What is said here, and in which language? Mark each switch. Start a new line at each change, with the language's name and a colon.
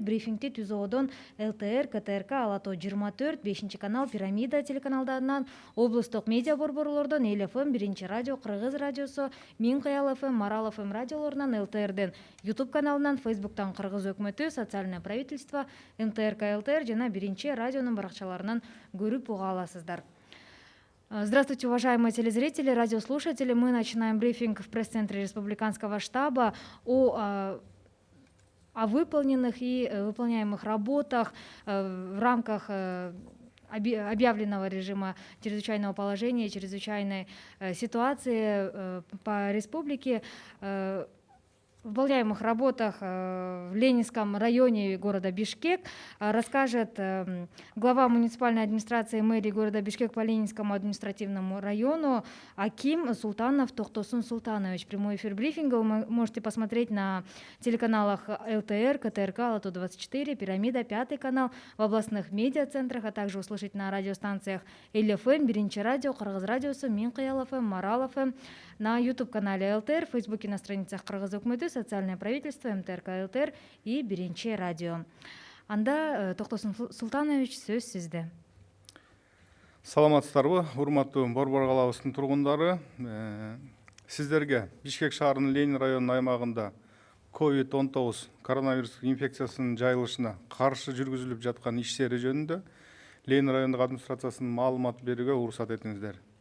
Kyrgyz: Брифингди ТүЗОдон ЛТР, КТРК, Ала Тоо 24, 5 канал, Пирамида телеканалдарынан, облустук медиа борборлордон, Эл ФМ, Биринчи радио, Кыргыз радиосу, Мин Кыял ФМ, Марал ФМ радиолорунан, ЛТРден YouTube каналынан, Фейсбуктан Кыргыз өкмөтү, Социальное правительство, НТРК ЛТР жана Биринчи радионун баракчаларынан көрүп уга аласыздар.
Russian: Здравствуйте, уважаемые телезрители, радиослушатели. Мы начинаем брифинг в пресс-центре Республиканского штаба о выполненных и выполняемых работах в рамках объявленного режима чрезвычайного положения, чрезвычайной ситуации по республике. В выполняемых работах в Ленинском районе города Бишкек расскажет глава муниципальной администрации мэрии города Бишкек по Ленинскому административному району Аким Султанов Токтосун Султанович. Прямой эфир брифинга вы можете посмотреть на телеканалах ЛТР, КТРК, Ала Тоо 24, Пирамида, 5 канал, в областных медиацентрах, а также услышать на радиостанциях Эл ФМ, Биринчи радио, Кыргыз радиосу, Мин Кыял ФМ, Марал ФМ, на YouTube-канале ЛТР, в Фейсбуке на страницах Кыргыз өкмөтү, Социальное правительство, МТРК ЛТР и Биринчи радио.
Kyrgyz: Анда Токтосун Султанович, сөз сизде. Саламатсыздарбы, урматтуу Борбор калабыбыздын тургундары. Сиздерге Бишкек шаарынын Ленин районунун аймагында COVID-19 коронавирус инфекциясынын жайылышына каршы жүргүзүлүп жаткан иштери жөнүндө Ленин райондук администрациясынын маалымат берүүгө уруксат этиңиздер.